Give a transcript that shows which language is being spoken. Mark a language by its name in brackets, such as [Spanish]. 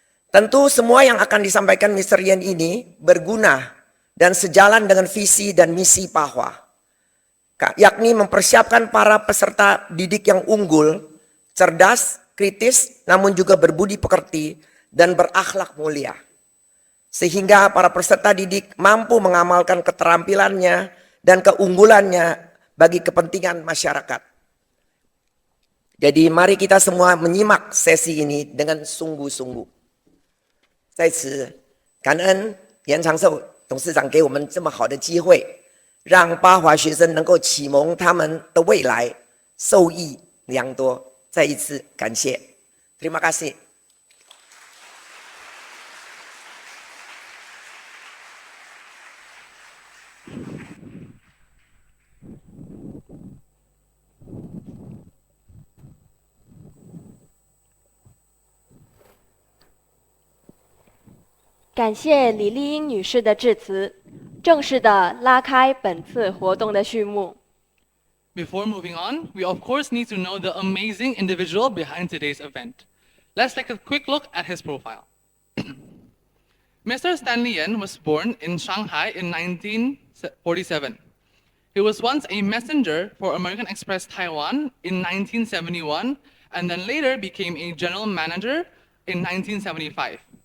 [Indonesian] Tentu semua yang akan disampaikan Mr. Yen ini berguna dan sejalan dengan visi dan misi Pahoa, yakni mempersiapkan para peserta didik yang unggul, cerdas, kritis, namun juga berbudi pekerti dan berakhlak mulia. Sehingga para peserta didik mampu mengamalkan keterampilannya dan keunggulannya bagi kepentingan masyarakat. Jadi mari kita semua menyimak sesi ini dengan sungguh-sungguh. [Chinese] 在此感恩严长寿董事长给我们这么好的机会，让巴华学生能够启蒙他们的未来，受益良多。再一次感谢。 [Indonesian] Terima kasih。 [Chinese] 感谢李丽英女士的致辞，正式地拉开本次活动的序幕。 [English] Before moving on, we of course need to know the amazing individual behind today's event. Let's take a quick look at his profile. Mr. Stanley Yen was born in Shanghai in 1947. He was once a messenger for American Express Taiwan in 1971, and then later became a general manager in 1975.